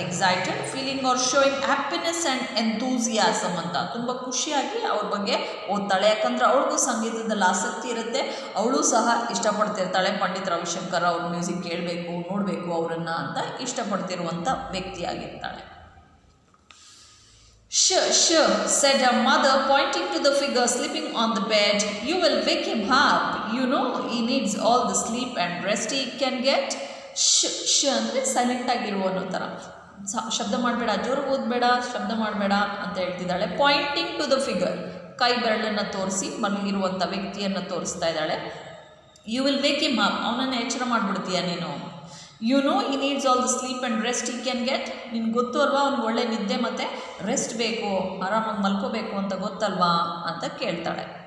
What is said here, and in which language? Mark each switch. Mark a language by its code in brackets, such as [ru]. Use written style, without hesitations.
[en] excited, feeling are showing happiness and enthusiasm [kn] ಅಂತ ತುಂಬ ಖುಷಿಯಾಗಿ ಅವ್ರ ಬಗ್ಗೆ ಓದ್ತಾಳೆ. ಯಾಕಂದರೆ ಅವಳಿಗೂ ಸಂಗೀತದಲ್ಲಿ ಆಸಕ್ತಿ ಇರುತ್ತೆ, ಅವಳು ಸಹ ಇಷ್ಟಪಡ್ತಿರ್ತಾಳೆ ಪಂಡಿತ್ ರವಿಶಂಕರ್ ಅವ್ರ ಮ್ಯೂಸಿಕ್ ಕೇಳಬೇಕು, ನೋಡಬೇಕು ಅವರನ್ನು ಅಂತ ಇಷ್ಟಪಡ್ತಿರುವಂಥ ವ್ಯಕ್ತಿಯಾಗಿರ್ತಾಳೆ. [en] Sure, said her mother, pointing to the figure sleeping on the bed. You will wake him up. You know he needs all the sleep and rest he can get. [kn] ಅಂದರೆ ಸೈಲೆಂಟ್ ಆಗಿರುವ ಅನ್ನೋ ಥರ, ಶಬ್ದ ಮಾಡಬೇಡ, ಜೋರು ಓದಬೇಡ, ಶಬ್ದ ಮಾಡಬೇಡ ಅಂತ ಹೇಳ್ತಿದ್ದಾಳೆ. [en] pointing to the figure, [kn] ಕೈ ಬೆರಳನ್ನು ತೋರಿಸಿ ಮಲಗಿರುವಂಥ ವ್ಯಕ್ತಿಯನ್ನು ತೋರಿಸ್ತಾ ಇದ್ದಾಳೆ. [en] you will wake him up, [kn] ಅವನನ್ನು ಎಚ್ಚರ ಮಾಡಿಬಿಡ್ತೀಯ ನೀನು. [en] you know he needs all the sleep and rest he can get, [kn] ನಿನ್ಗೆ ಗೊತ್ತು ಅಲ್ವಾ ಅವ್ನಿಗೆ ಒಳ್ಳೆ ನಿದ್ದೆ ಮತ್ತು ರೆಸ್ಟ್ ಬೇಕು, ಆರಾಮಾಗಿ ಮಲ್ಕೋಬೇಕು ಅಂತ ಗೊತ್ತಲ್ವಾ ಅಂತ ಕೇಳ್ತಾಳೆ.